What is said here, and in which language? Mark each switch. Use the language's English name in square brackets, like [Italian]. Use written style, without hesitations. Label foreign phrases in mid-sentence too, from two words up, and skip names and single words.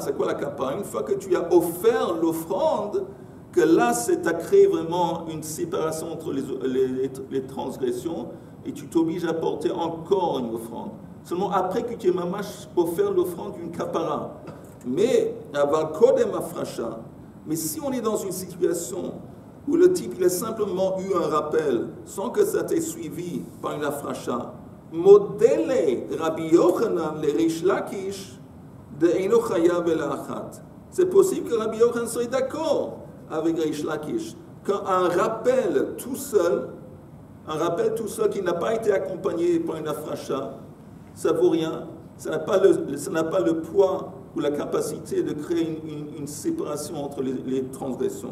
[French] C'est quoi la kapara? Une fois que tu as offert l'offrande, que là, c'est à créer vraiment une séparation entre les transgressions et tu t'obliges à porter encore une offrande. Seulement après que tu aies mamash offert l'offrande, une kapara. Mais, [Hebrew] אבל קודם הפרשה. [French] Mais si on est dans une situation où le type il a simplement eu un rappel sans que ça t'ait suivi par une afrasha, modèle Rabbi Yochanan, le Reish Lakish, de [Hebrew] אינו חייב אלא אחת. [French] C'est possible que Rabbi Yochanan soit d'accord avec Reish Lakish qu'un rappel tout seul qui n'a pas été accompagné par une afrasha, ça vaut rien, ça n'a pas le poids ou la capacité de créer une séparation entre les transgressions.